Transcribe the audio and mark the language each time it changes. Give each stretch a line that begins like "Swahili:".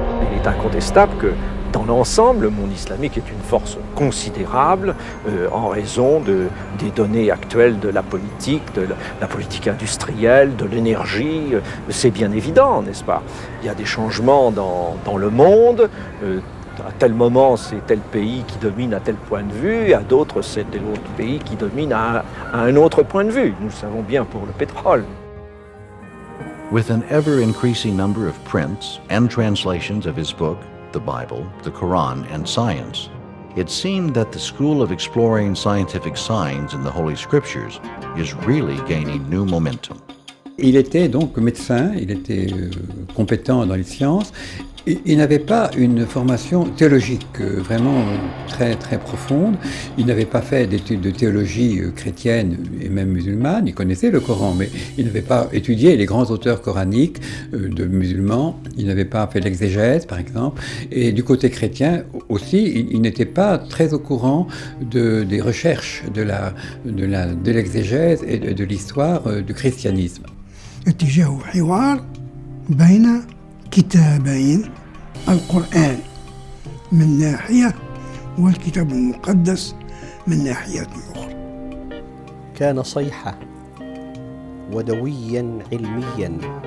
French: Il est incontestable que dans l'ensemble, le monde islamique est une force considérable en raison des données actuelles de la politique industrielle, de l'énergie. C'est bien évident, n'est-ce pas? Il y a des changements dans le monde. À tel moment, c'est tel pays qui domine à tel point de vue, et à d'autres, c'est tel autre pays qui domine à un autre point de vue. Nous le savons bien pour le pétrole.
English: With an ever-increasing number of prints and translations of his book, the Bible, the Quran, and Science, it seemed that the school of exploring scientific signs in the Holy Scriptures is really gaining new momentum.
French: Il était donc médecin, il était compétent dans les sciences. Il n'avait pas une formation théologique vraiment très très profonde. Il n'avait pas fait d'études de théologie chrétienne et même musulmane. Il connaissait le Coran, mais il n'avait pas étudié les grands auteurs coraniques de musulmans. Il n'avait pas fait l'exégèse, par exemple. Et du côté chrétien aussi, il n'était pas très au courant des recherches de l'exégèse et de l'histoire du christianisme.
Arabic: اتجاه حوار بين كتابين، القرآن من ناحية والكتاب المقدس من ناحية أخرى. كان صيحة ودويا علميا.